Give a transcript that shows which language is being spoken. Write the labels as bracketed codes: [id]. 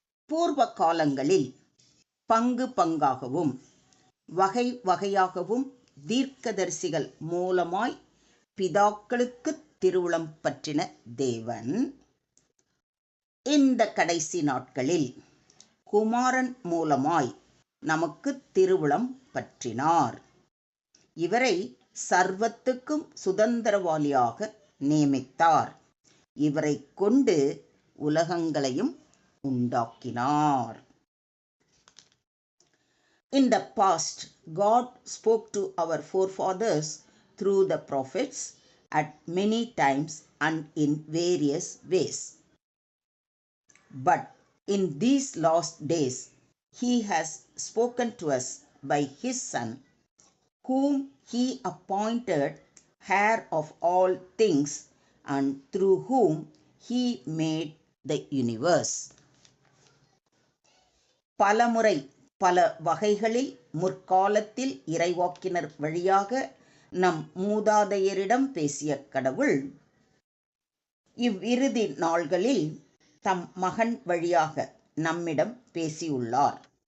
[ta] பூர்வ காலங்களில் பங்கு பங்காகவும் வகை வகையாகவும் தீர்க்கதரிசிகள் மூலமாய் பிதாக்களுக்கு திருவுளம் பற்றின தேவன் இந்த கடைசி நாட்களில் குமாரன் மூலமாய் நமக்கு திருவுளம் பற்றினார். இவரை சர்வத்துக்கும் சுதந்திரவாளியாக நியமித்தார். இவரை கொண்டு உலகங்களையும் உண்டாக்கினார். [en] In the past, God spoke to our forefathers through the prophets at many times and in various ways. But in these last days, He has spoken to us by His Son, whom He appointed heir of all things and through whom He made the universe. [ta] பலமுறை பல வகைகளில் முற்காலத்தில் இறைவாக்கினர் வழியாக நம் மூதாதையரிடம் பேசிய கடவுள் இவ்விறுதி நாள்களில் தம் மகன் வழியாக நம்மிடம் பேசியுள்ளார்.